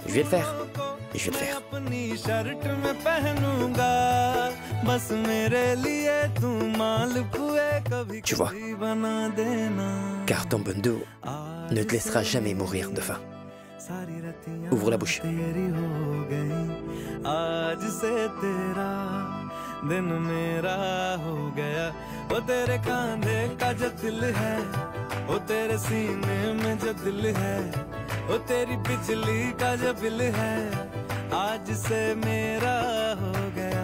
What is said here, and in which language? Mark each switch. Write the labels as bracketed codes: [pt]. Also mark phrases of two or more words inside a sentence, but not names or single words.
[fr] Je vais le faire. Je vais le faire. Tu vois, car ton Bundu ne te laissera jamais mourir de faim. Ouvre la bouche. [hi] आज से तेरा दिन मेरा हो गया। वो तेरे कांधे का जो दिल है, वो तेरे सीने में जो दिल है, वो तेरी बिजली का जो बिल है, आज से मेरा हो गया।